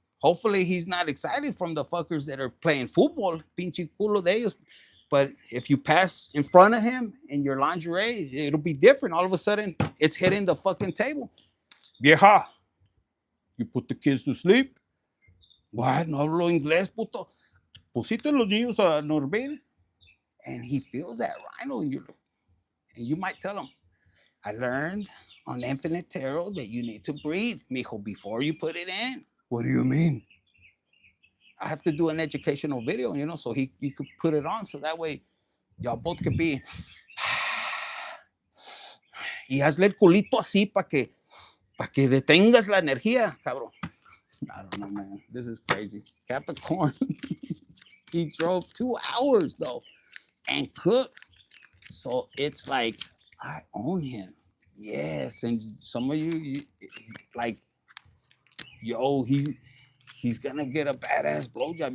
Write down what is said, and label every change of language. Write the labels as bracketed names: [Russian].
[English] Hopefully he's not excited from the fuckers that are playing football, [Spanish] pinche culo de ellos. [English] But if you pass in front of him in your lingerie, it'll be different. All of a sudden, it's hitting the fucking table. Vieja, you put the kids to sleep. [Spanish] What? No hablo inglés, puto. Pusiste los niños a dormir. [English] And he feels that rhino in you. And you might tell him, I learned on Infinite Tarot that you need to breathe, mijo, before you put it in. What do you mean? I have to do an educational video, you know, so you could put it on so that way y'all both could be. [Spanish] Y hazle el culito así para que detengas la energía, cabrón. [English] I don't know, man. This is crazy. Capricorn, he drove 2 hours though and cooked. So it's like I own him. Yes, and some of you like, yo, he's gonna get a badass blowjob.